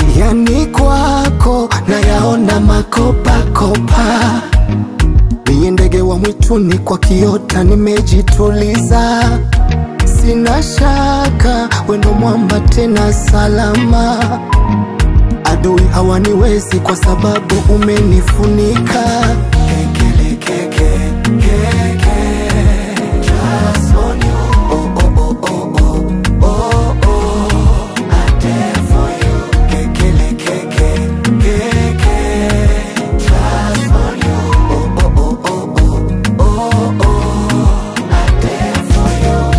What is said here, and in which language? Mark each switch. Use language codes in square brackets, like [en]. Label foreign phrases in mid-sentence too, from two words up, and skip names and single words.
[sw] Yani kwako nayaona makopakopa, niye ndege wa mwituni kwa kiota nimejituliza. Sina shaka, we ndo mwamba tena salama. Adui hawaniwezi kwa sababu umenifunika. Kekele, keke, keke, [en] just on you. Oh, oh, oh, oh, oh, oh, oh. I dare for you. Kekele, keke, keke, just on you. Oh, oh, oh, oh, oh, oh, oh. I dare for you.